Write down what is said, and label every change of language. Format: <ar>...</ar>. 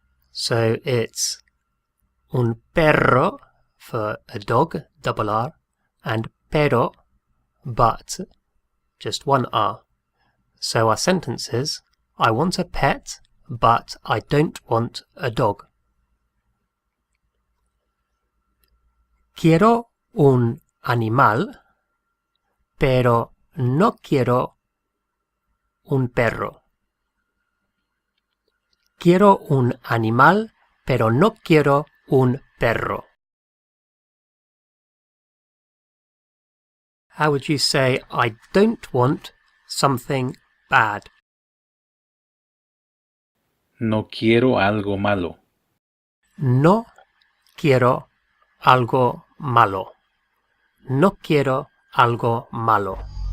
<en>So it's un perro for a dog, double R, and pero, but, just one R. So our sentence is, I want a pet, but I don't want a dog.</en> <es>Quiero un animal, pero no quiero un perro. Quiero un animal, pero no quiero un perro.</es> <en>How would you say, I don't want something bad?</en> <es>No quiero algo malo. No quiero algo malo. No quiero algo malo.</es>